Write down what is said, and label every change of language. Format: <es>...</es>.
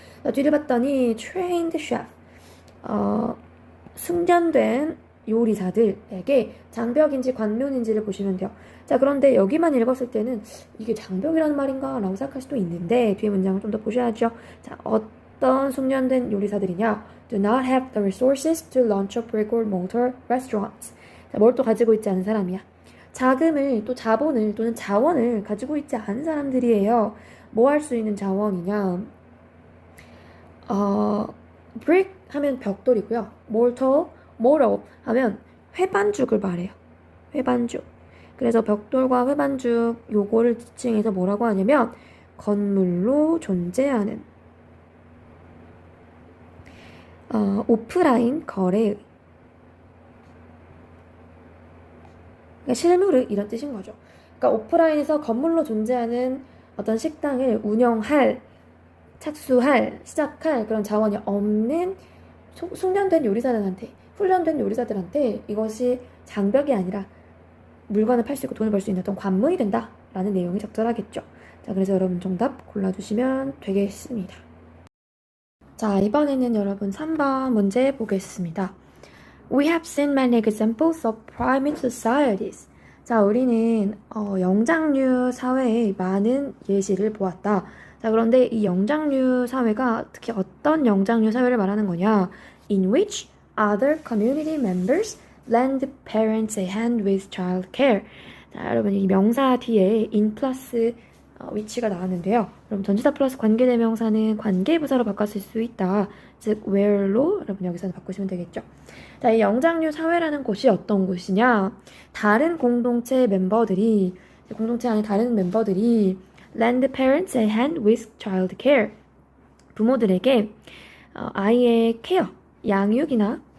<ko>자, 뒤를 봤더니 trained chef, 숙련된 요리사들에게 장벽인지 관문인지를 보시면 돼요. 자, 그런데 여기만 읽었을 때는 이게 장벽이라는 말인가 라고 생각할 수도 있는데 뒤에 문장을 좀 더 보셔야죠. 자, 어떤 숙련된 요리사들이냐?</ko> <en>Do not have the resources to launch a brick or mortar restaurant.</en> <ko>자, 뭘 또 가지고 있지 않은 사람이야. 자금을 또 자본을 또는 자원을 가지고 있지 않은 사람들이에요. 뭐 할 수 있는 자원이냐? brick 하면 벽돌이고요. mortar 하면 회반죽을 말해요. 회반죽. 그래서 벽돌과 회반죽 요거를 지칭해서 뭐라고 하냐면 건물로 존재하는 오프라인 거래. 그러니까 실무를 이런 뜻인 거죠. 그러니까 오프라인에서 건물로 존재하는 어떤 식당을 운영할, 착수할, 시작할 그런 자원이 없는 숙련된 요리사들한테, 훈련된 요리사들한테 이것이 장벽이 아니라 물건을 팔 수 있고 돈을 벌 수 있는 어떤 관문이 된다라는 내용이 적절하겠죠. 자, 그래서 여러분 정답 골라주시면 되겠습니다. 자, 이번에는 여러분 3번 문제 보겠습니다.</ko> <en>We have seen many examples of primate societies.</en> <ko>자, 우리는 영장류 사회의 많은 예시를 보았다. 자, 그런데 이 영장류 사회가 특히 어떤 영장류 사회를 말하는 거냐?</ko> <en>In which other community members lend parents a hand with child care.</en> <ko>자, 여러분 이 명사 뒤에 in 플러스 위치가 나왔는데요. 그럼 전치사 플러스 관계대명사는 관계부사로 바꿨을 수 있다. 즉 where로 여러분 여기서는 바꾸시면 되겠죠. 자, 이 영장류 사회라는 곳이 어떤 곳이냐? 다른 공동체 안에 다른 멤버들이</ko> <en>lend parents a hand with child care.</en> <ko>부모들에게 아이의 케어, 양육이나</ko>